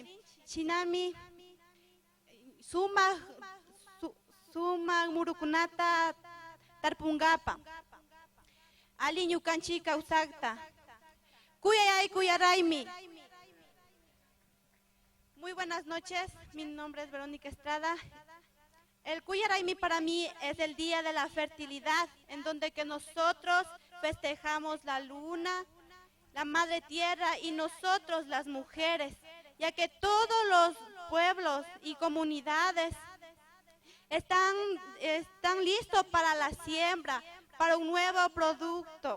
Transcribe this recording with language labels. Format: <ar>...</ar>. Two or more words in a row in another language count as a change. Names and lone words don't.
<qu>Shinami sumaq murukunata tarpungapa ali ñukanchi kawsaqta kuyayay kuyaraymi.</qu> <es>Muy buenas noches, mi nombre es Verónica Estrada. El Cuya Raimi para mí es el día de la fertilidad, en donde que nosotros festejamos la luna, la madre tierra y nosotros las mujeres, ya que todos los pueblos y comunidades están listos para la siembra, para un nuevo producto.</es>